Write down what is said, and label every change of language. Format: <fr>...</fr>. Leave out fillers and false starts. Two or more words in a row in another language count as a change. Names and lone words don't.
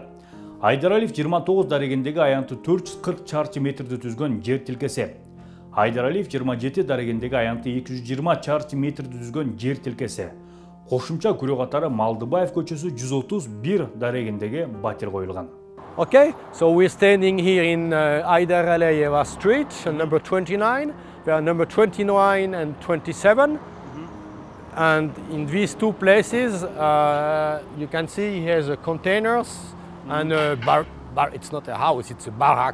<ky>Айдаралиев 29 дарегиндеги аянты 440 чарчы метрди түзгөн жер тилкеси. Айдаралиев 27 дарегиндеги аянты 220 чарчы метрди түзгөн жер тилкеси. Кошумча күрө катары Малдыбаев көчөсү 131 дарегиндеги батир коюлган.</ky> <en>Okay, so we're standing here in Aydaraliyeva Street, number 29. There are number 29 and 27. And in these two places, you can see here's containers and a it's not a house, it's a barak.</en>